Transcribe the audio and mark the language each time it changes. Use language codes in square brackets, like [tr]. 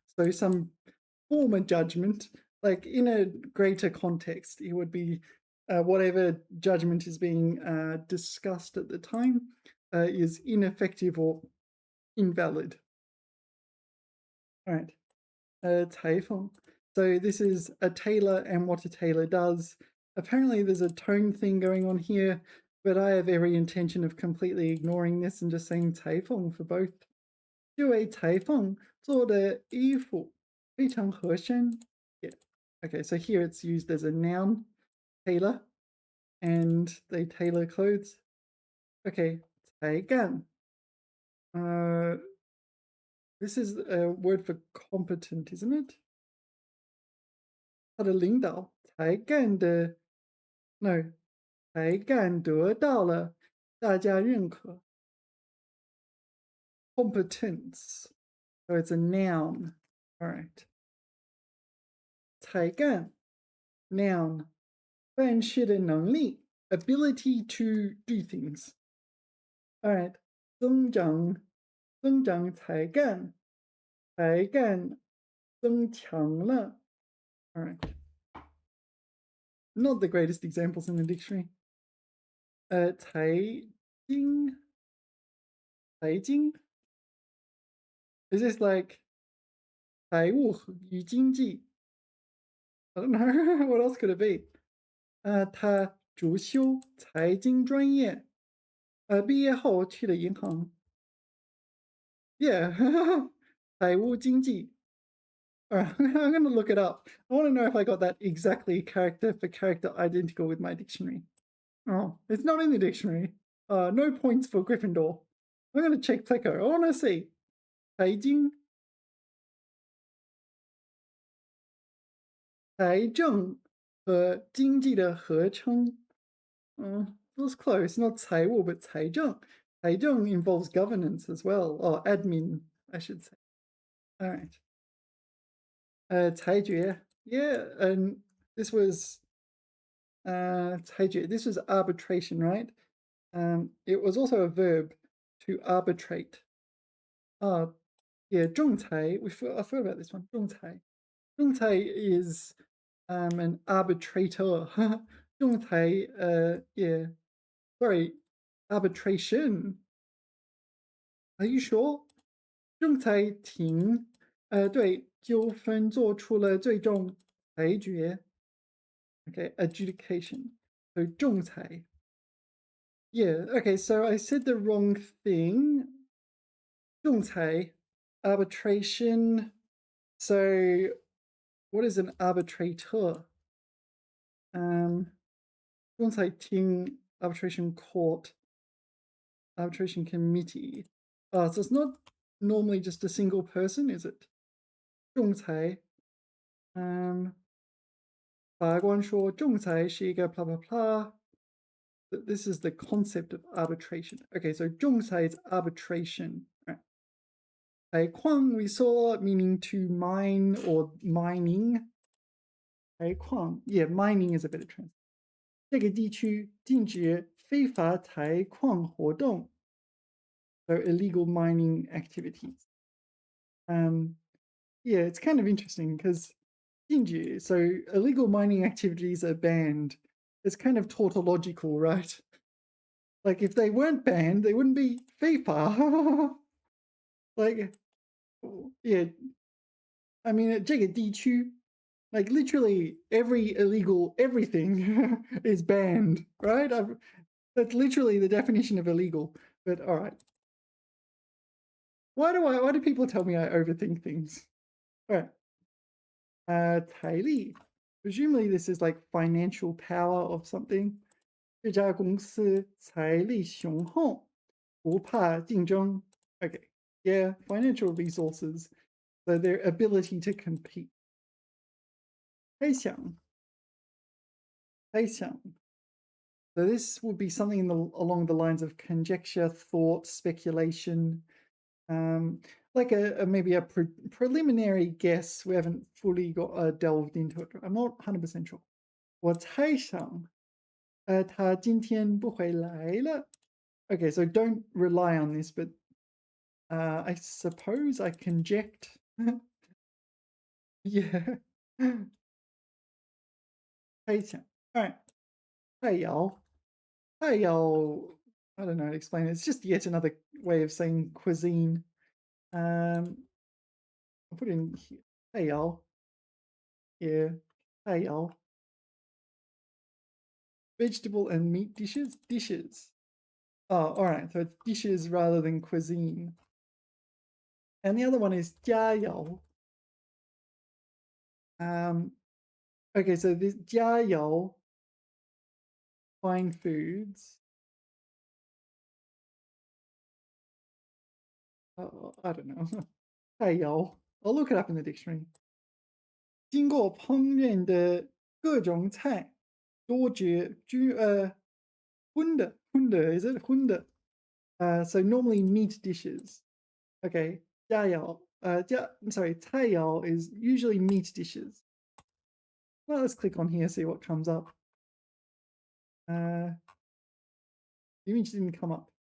[en] So some former judgment, like in a greater context, it would be whatever judgment is being discussed at the time is ineffective or invalid. All right. 裁缝. So this is a tailor and what a tailor does. Apparently there's a tone thing going on here, but I have every intention of completely ignoring this and just saying 裁缝 for both. [zh] 这位裁缝做的衣服非常合身. [en] Yeah. Okay, so here it's used as a noun, tailor, and they tailor clothes. Okay, 才干. This is a word for competent, isn't it? [zh] 他的领导才干的 no 才干得到了大家认可 [en] competence, so it's a noun. All right. 才干 noun [zh] 办事的能力 [en] ability to do things. All right. [zh] 增长才干增强了. [en] All right. Not the greatest examples in the dictionary. 财经 Is this like [zh] 财务与经济? [en] I don't know. What else could it be? [zh] 他主修财经专业，毕业后去了银行。 [en] Yeah. 财务经济. Alright, I'm going to look it up. I want to know if I got that exactly character for character identical with my dictionary. Oh, it's not in the dictionary. No points for Gryffindor. I'm going to check Pleco. I want to see. [zh] 财经 财政和经济的合称. [en] Feels close. [zh] Not 财务, but 财政. [en] Taizhong involves governance as well, or admin, I should say. All right. 裁决, yeah, and this was 裁决. This was arbitration, right? It was also a verb to arbitrate. Uh, yeah, 仲裁.I forgot about this one. 仲裁. 仲裁 is an arbitrator. 仲裁, yeah. Sorry, arbitration. Are you sure? [zh] 仲裁庭, 对纠纷做出了最终裁决. [en] Okay, adjudication. So 仲裁. Yeah, okay, so I said the wrong thing. 仲裁, arbitration. So what is an arbitrator? 仲裁庭, arbitration court, arbitration committee. Oh, so it's not normally just a single person, is it? [zh] 仲裁. 法官说仲裁是一个 [en] blah blah blah. This is the concept of arbitration. Okay, so 仲裁 is arbitration. Right. 采矿 we saw meaning to mine or mining. 采矿, yeah, mining is a better translation. [zh] 这个地区禁止非法采矿活动. [en] So illegal mining activities. Yeah, it's kind of interesting because 禁止, so illegal mining activities are banned. It's kind of tautological, right? Like if they weren't banned, they wouldn't be 非法. Like, yeah, I mean, [zh] 这个地区, [en] like literally every illegal everything is banned, right? That's literally the definition of illegal. But all right, why do people tell me I overthink things? All right, 财力. Presumably this is like financial power of something. [zh] 这家公司财力雄厚，不怕竞争. [en] Okay, yeah, financial resources, so their ability to compete. [zh] 猜想, 猜想. [en] So this would be something along the lines of conjecture, thought, speculation, like maybe a preliminary guess. We haven't fully got delved into it. I'm not 100% sure. [zh] 我猜想, 他今天不会来了. [en] Okay, so don't rely on this, but I suppose I conject. Yeah. 猜想.All right. 太遥. 太遥, I don't know how to explain it. It's just yet another way of saying cuisine. I'll put it in here. 太遥.Yeah. 太遥. Vegetable and meat dishes? Dishes. Oh, all right. So it's dishes rather than cuisine. And the other one is 佳肴. Okay, so this 佳肴, fine foods. Oh, I don't know. 太遥. I'll look it up in the dictionary. [zh] 经过烹饪的各种菜，多觉均荤的 [en] is it [zh] 荤的? [en] So normally meat dishes. Okay, 佳肴. I'm sorry, 菜肴 is usually meat dishes. Well, let's click on here, see what comes up. The image didn't come up.